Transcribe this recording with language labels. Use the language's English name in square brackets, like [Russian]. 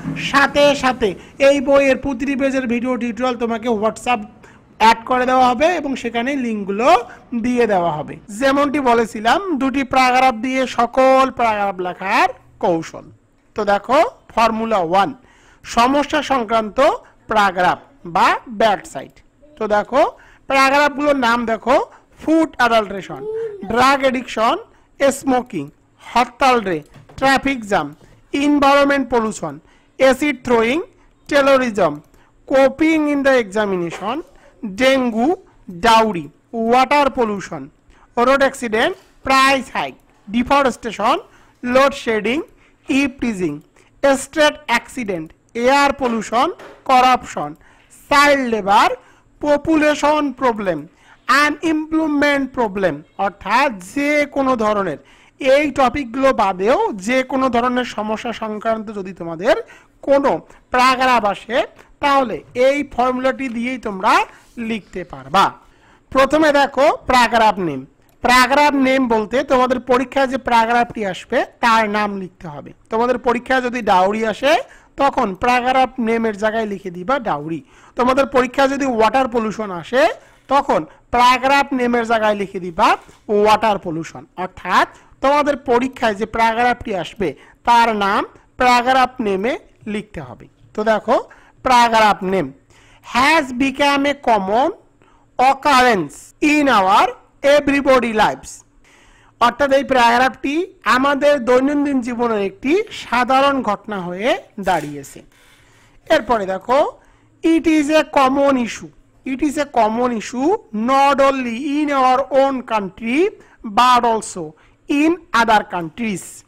[Bangla] সাথে সাথে এই বইয়ের প্রতিটি পেজের ভিডিও টিউটোরিয়াল তোমাকে হোয়াটসঅ্যাপ অ্যাড করে দেওয়া হবে এবং সেখানে লিঙ্কগুলো দিয়ে দেওয়া হবে। যেমনটি বলেছিলাম, দুটি প্যারাগ্রাফ দিয়ে সকল প্যারাগ্রাফ লেখার কৌশল। তো দেখো, ফর্মুলা 1, সমস্যা সংক্রান্ত প্যারাগ্রাফ বা ব্যাড সাইড। তো দেখো, প্যারাগ্রাফগুলোর নাম দেখো: [English] Food adulteration, drug addiction, smoking, hartal রে, traffic jam, environment pollution, acid throwing, terrorism, coping in the examination, dengue, dowry, water pollution, road accident, price hike, deforestation, load shedding, e-teasing, street accident, air pollution, corruption, child labor, population problem, unemployment problem. [Bangla] অর্থাৎ যে কোনো ধরনের এই টপিকগুলো বাদেও যে কোনো ধরনের সমস্যা সংক্রান্ত যদি তোমাদের কোনো প্যারাগ্রাফ আসে তাহলে এই ফর্মুলাটি দিয়েই তোমরা লিখতে পারবা। প্রথমে দেখো প্যারাগ্রাফ নেম। প্যারাগ্রাফ নেম বলতে তোমাদের পরীক্ষায় যে প্যারাগ্রাফটি আসবে তার নাম লিখতে হবে। তোমাদের পরীক্ষায় যদি ডাউরি আসে তখন প্যারাগ্রাফ নেমের জায়গায় লিখে দিবা ডাউরি। তোমাদের পরীক্ষায় যদি ওয়াটার পলিউশন আসে তখন প্যারাগ্রাফ নেমের জায়গায় লিখে দিবা ওয়াটার পলিউশন। অর্থাৎ তোমাদের পরীক্ষায় যে প্যারাগ্রাফটি আসবে তার নাম প্যারাগ্রাফ নেমে লিখতে হবে। তো দেখো, [English] Paragraph name has become a common occurrence in our everybody lifes. [Bangla] অর্থাৎ এই প্যারাগ্রাফটি আমাদের দৈনন্দিন জীবনের একটি সাধারণ ঘটনা হয়ে দাঁড়িয়েছে। এরপরে দেখো, [English] It is a common issue. It is a common issue not only in our own country but also in other countries.